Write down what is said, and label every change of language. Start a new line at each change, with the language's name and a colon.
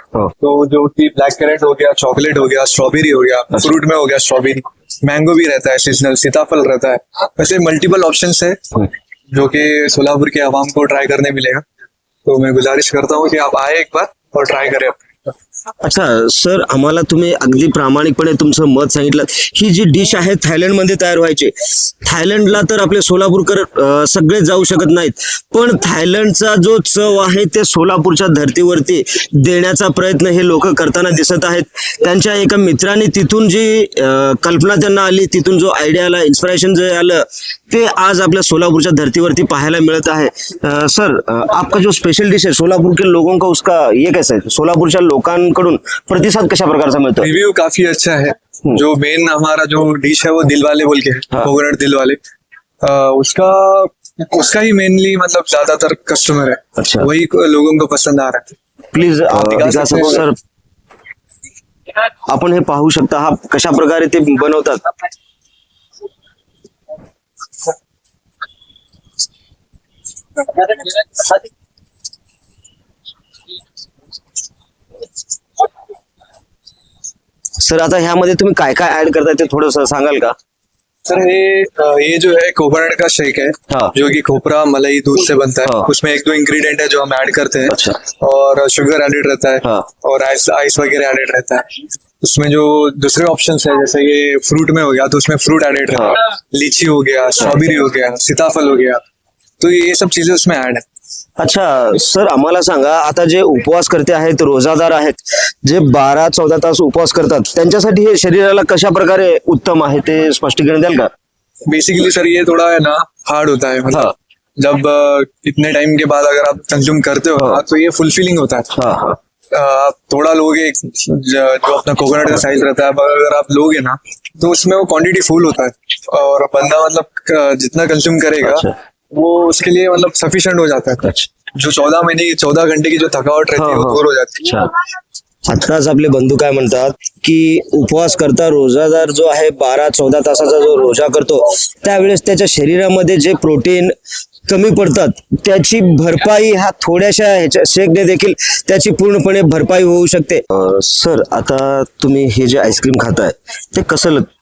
Hindi: तो जो कि ब्लैक कैरेट हो गया, चॉकलेट हो गया, स्ट्रॉबेरी हो गया, फ्रूट में हो गया स्ट्रॉबेरी, मैंगो भी रहता है, सीजनल सीताफल रहता है. वैसे मल्टीपल ऑप्शंस है जो कि सोलापुर के आवाम को ट्राई करने मिलेगा. तो मैं गुजारिश करता हूँ कि आप आए एक बार और ट्राई करें.
Marathi: अच्छा सर, आम्हाला तुम्ही अगदी प्रामाणिकपणे तुमचं मत सांगितलं. ही जी डिश आहे थायलंड मध्ये तयार व्हायची. थायलंडला तर आपले सोलापूरकर सगळे जाऊ शकत नाहीत, पण थायलंडचा जो चव आहे ते सोलापूरच्या धर्तीवरती देण्याचा प्रयत्न हे लोक करताना दिसत आहेत. त्यांच्या एका मित्राने तिथून जी कल्पना त्यांना आली, तिथून जो आयडिया आला, इन्स्पिरेशन जे आलं ते आज आपल्या सोलापूरच्या धर्तीवरती पाहायला मिळत आहे.
Hindi: सर, आपका जो स्पेशल डिश है सोलापुर के लोगों का उसका ये कैसा है?
Marathi: सोलापुरच्या लोकांकडून प्रतिसाद कशा प्रकारचा मिळतो?
Hindi: रिव्यू काफी अच्छा है. जो मेन हमारा जो डिश है वो दिल वाले बोल के है, कोकोनट दिल वाले. उसका ही मेनली मतलब ज्यादातर कस्टमर है. अच्छा. वही लोगों को पसंद आ रहा है.
Marathi: प्लीज सर, आपण हे पाहू शकता हा कशा प्रकारे ते बनवतात. सर, आता ह्यामध्ये तुम्ही काय काय ऍड करताय ते थोडस सांगाल का?
Hindi: सर ये जो है कोकोनट का शेक है. हाँ. जो कि खोपरा मलाई दूध से बनता है. हाँ. उसमें 1-2 इंग्रेडिएंट है जो हम ऐड करते हैं. अच्छा. और शुगर एडेड रहता है. हाँ. और आइस वगैरह एडेड रहता है. उसमें जो दूसरे ऑप्शंस है जैसे ये फ्रूट में हो गया तो उसमें फ्रूट एडेड रहता है. लीची हो गया, स्ट्रॉबेरी हो गया, सीताफल हो गया. तो ये सब चीजें उसमें ऐड है.
Marathi: अच्छा सर, आम्हाला सांगा, आता जे उपवास करते आहेत, रोजादार आहेत, जे 12-14 तास उपवास करतात, त्यांच्यासाठी हे शरीराला कशा प्रकारे उत्तम आहे ते स्पष्टीकरण द्याल का?
Hindi: बेसिकली सर ये थोड़ा है ना हार्ड होता है. मतलब हाँ. जब इतने टाइम के बाद अगर आप कंज्यूम करते हो हाँ. तो ये फुलफिलिंग होता है. हाँ हाँ. आप थोड़ा लोगे जो अपना कोकोनट का साइज रहता है, अगर आप लोगे ना तो उसमें वो क्वांटिटी फुल होता है और बंदा मतलब जितना कंज्यूम करेगा. अच्छा. वो उसके लिए मतलब सफिशिएंट हो जाता है. अच्छा. जो 14 घंटे की जो थकावट रहती है वो दूर हो जाती है.
Marathi: आत्ताच आपले बंधू काय म्हणतात की उपवास करता रोजादार जो आहे 12-14 तासाचा जो रोजा करतो त्यावेळेस त्याच्या शरीरामध्ये जे प्रोटीन कमी पडतात त्याची भरपाई हा थोड्याशा ह्याच्या शेकने देखील त्याची पूर्णपणे भरपाई होऊ शकते. सर, आता तुम्ही हे जे आईस्क्रीम खाताय ते कसं